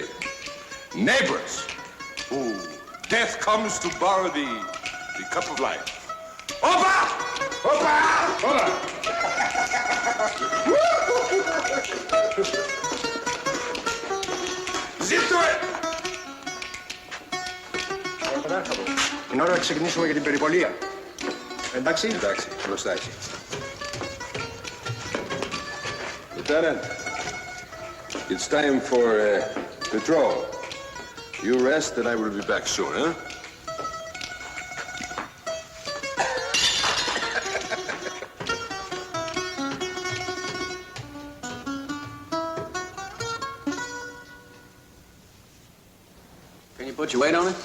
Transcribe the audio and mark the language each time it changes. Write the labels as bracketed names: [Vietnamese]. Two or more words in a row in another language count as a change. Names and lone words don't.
[English] Neighbors, who death comes to borrow the cup of life. Opa! Opa! Opa! Zip to it! [Greek] Είναι ώρα να ξεκινήσουμε για την περιπολία. Εντάξει? Εντάξει, μπροστά έχει. [English] Lieutenant, it's time for patrol. You rest and I will be back soon, huh? Can you put your weight on it?